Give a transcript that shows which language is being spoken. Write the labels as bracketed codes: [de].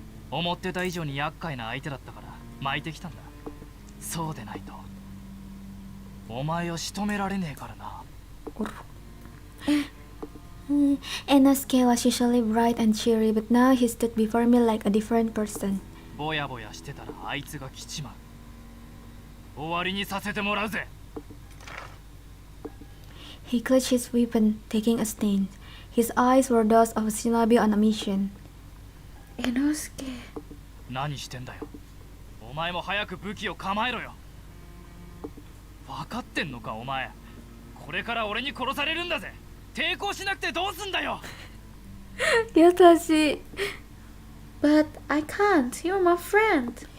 [ja] 思ってた以上に厄介な相手だったから巻いてきたんだ。そうでないとお前を仕留められねえからな。 [en] Enosuke was usually bright and cheery, but now he stood before me like a different person. [ja] ぼやぼやしてたらあいつが来ちまう。終わりにさせてもらうぜ。 [en] He clutched his weapon, taking a stand. His eyes were those of a shinobi on a mission. Enosuke. [ja] 何してんだよ。お前も早く武器を構えろよ。分かってんのかお前。これから俺に殺されるんだぜ。抵抗しなくてどうすんだよ。優しい。 [en] But I can't. You're my friend.